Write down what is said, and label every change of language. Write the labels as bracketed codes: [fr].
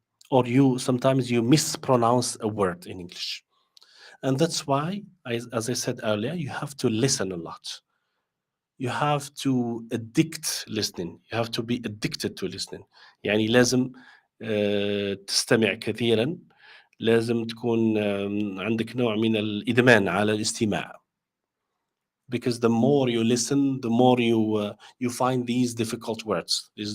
[en] or you sometimes you mispronounce a word in English. And that's why, as I said earlier, you have to listen a lot. You have to addict listening. You have to be addicted to listening. [ar] يعني لازم تستمع كثيرا. لازم تكون عندك نوع من الإدمان على الاستماع. [en] Because the more you listen, the more you find these difficult words.